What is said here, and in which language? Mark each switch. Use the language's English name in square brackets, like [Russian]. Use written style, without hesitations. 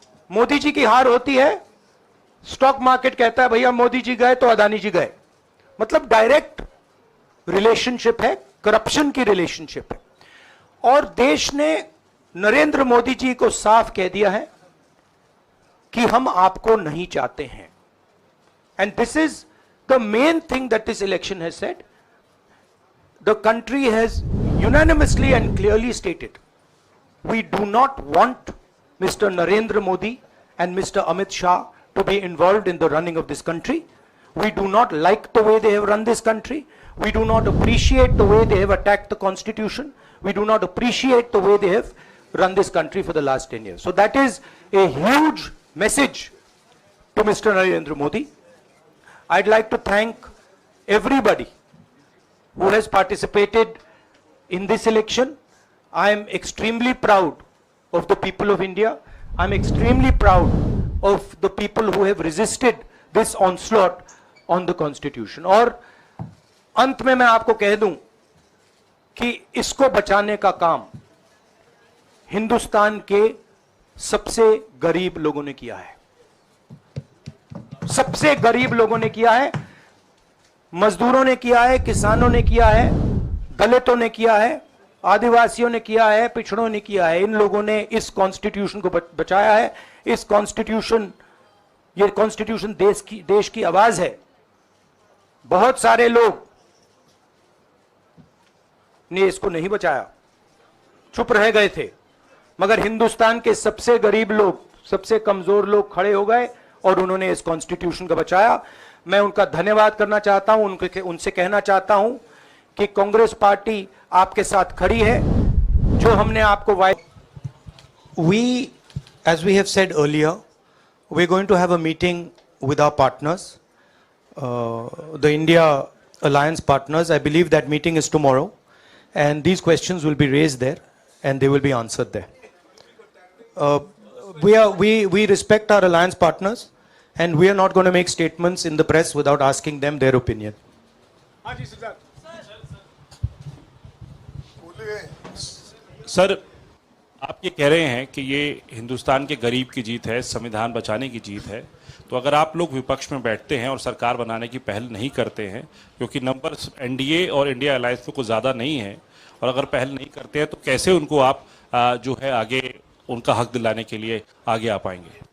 [Hindi] मोदी जी की हार होती है, स्टॉक मार्केट कहता है भैया मोदी जी गए तो अदानी जी गए, मतलब डायरेक्ट रिलेशनशिप है, करप्शन की रिलेशनशिप है। और देश ने नरेंद्र मोदी जी को साफ कह दिया है कि हम आपको नहीं चाहते हैं। [English] And this is the main thing that this election has said. The country has unanimously and clearly stated, we do not want Mr. Narendra Modi and Mr. Amit Shah to be involved in the running of this country. We do not like the way they have run this country. We do not appreciate the way they have attacked the constitution. We do not appreciate the way they have run this country for the last 10 years. So that is a huge message to Mr. Narendra Modi. I'd like to thank everybody who has participated in this election. I am extremely proud of the people of India. I am extremely proud of the people who have resisted this onslaught on the constitution. [Hindi] और अंत में मैं आपको कह दूं कि इसको बचाने का काम हिंदुस्तान के सबसे गरीब लोगों ने किया है। सबसे गरीब लोगों ने किया है, मजदूरों ने किया है, किसानों ने किया है, दलितों ने किया है, आदिवासियों ने किया है, पिछड़ों ने किया है। इन लोगों ने इस कॉन्स्टिट्यूशन को बचाया है। इस कॉन्स्टिट्यूशन, ये कॉन्स्टिट्यूशन देश की आवाज है। बहुत सारे लोग ने इसको नहीं बचाया, चुप रह गए थे, मगर हिंदुस्तान के सबसे गरीब लोग, सबसे कमजोर लोग खड़े हो गए और उन्होंने इस कॉन्स्टिट्यूशन को बचाया। मैं उनका धन्यवाद करना चाहता हूं, उनसे कहना चाहता हूं कि कांग्रेस पार्टी आपके साथ खड़ी है। जो हमने आपको [English] We, as we have said earlier, we're going to have a meeting with our partners, the India Alliance partners. I believe that meeting is tomorrow, and these questions will be raised there, and they will be answered there. We respect our alliance partners, and we are not going to make statements in the press without asking them their opinion. [Hindi] Sir, आप ये कह रहे हैं कि ये हिंदुस्तान के गरीब की जीत है, संविधान बचाने की जीत है, तो अगर आप लोग विपक्ष में बैठते हैं और सरकार बनाने की पहल नहीं करते हैं, क्योंकि नंबर एनडीए और इंडिया अलायंस में कुछ ज़्यादा नहीं है, और अगर पहल नहीं करते हैं तो कैसे उनको आप जो है आगे उनका हक दिलाने के लिए आगे आ पाएंगे?